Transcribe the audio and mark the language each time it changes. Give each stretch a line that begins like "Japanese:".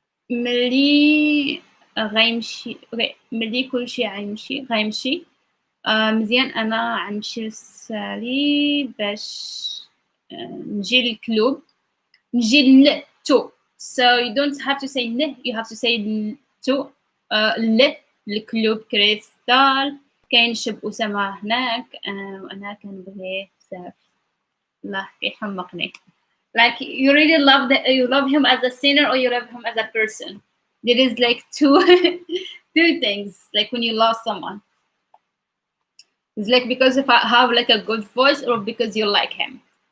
Arabic: ملي غيمشي اوكي ملي كل شيء غيمشي مزيان انا غنمشي للسالي باش نجي للكلوب نجي تو.
English: So you don't have to say you have to say to الكلوب Crystal.
Arabic: كاين شاب أسامة هناك وأنا كنبغيه بزاف الله يحمقني.
English: Like you really you love him as a singer or you love him as a person. There is like two things like when you love someone. It's like because if I have like a good voice or because you like him.